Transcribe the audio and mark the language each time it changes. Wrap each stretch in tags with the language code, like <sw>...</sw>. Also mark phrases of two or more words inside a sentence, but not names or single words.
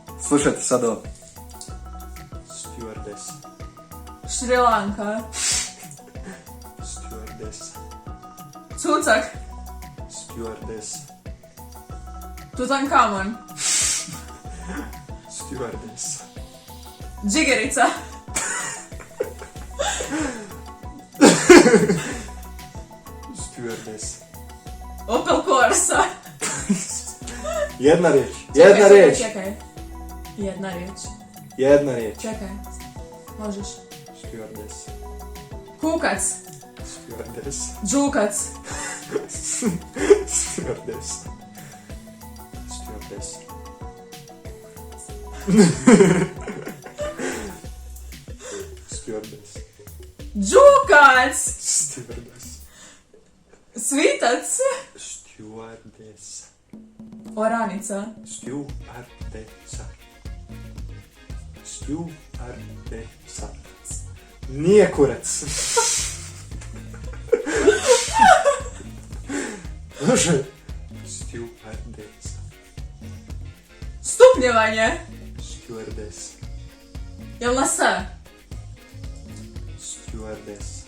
<hr>Slušajte sad ovo. Stewardess. Šri Lanka. Stewardess. Cucak. Stewardess. Tutankamon. Stewardess. Džigerica. Stewardess. Opel Corsa. Jedna riječ. Jedna riječ. Čekaj. Jedna riječ. Jedna riječ. Čekaj. Možeš. Stewardess. Kukac. Stewardess. Džukac. Stewardess. Stewardess. Stewardess. Džukac. Stewardess. Svitac. Stewardess. Oranica. Stewardessa. Stewardessa. Nije kurac. Slušaj. Stewardessa. Stupnjevanje. Stewardess. Jel na S? Stewardess.</hr>